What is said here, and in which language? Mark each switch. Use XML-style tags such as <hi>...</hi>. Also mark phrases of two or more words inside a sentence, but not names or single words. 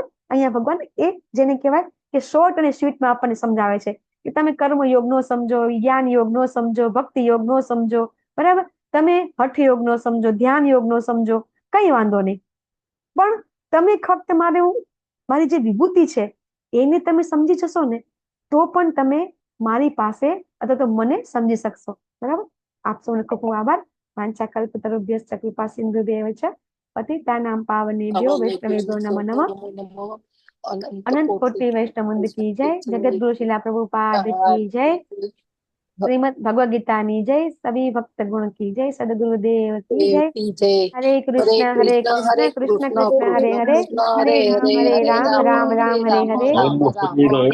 <gu>અહીંયા ભગવાન એ જેને કહેવાય કે શોર્ટ અને સ્વીટમાં આપણને સમજાવે છે કે તમે કર્મયોગ નો સમજો, જ્ઞાન યોગ નો સમજો, ભક્તિ યોગ નો સમજો, બરાબર, તમે હઠ યોગ નો સમજો, ધ્યાન યોગ નો સમજો, કઈ વાંધો નહીં, પણ તમે ફક્ત મારી જે વિભૂતિ છે એને તમે સમજી જશો ને, તો પણ તમે મારી પાસે અથવા તો મને સમજી શકશો. બરાબર? આપ સૌનો ખૂબ ખૂબ આભાર.</gu> <sa>વાંછાકલ્પતરુભ્યશ્ચ કૃપા સિંધુભ્યેવ ચ પતિતાનાં પાવનેભ્યો વૈષ્ણવેભ્યો નમો નમઃ.</sa> <hi>अनंत कोटि वैष्णव की जय. जगतगुरु शिला प्रभुपाद की जय. श्रीमद भगवद गीता</hi> <gu>ની જય.</gu> <hi>सभी भक्त गुण की जय. सदगुरुदेव की जय.</hi> <sa>हरे कृष्ण कृष्ण कृष्ण हरे हरे, हरे राम राम राम हरे हरे.</sa>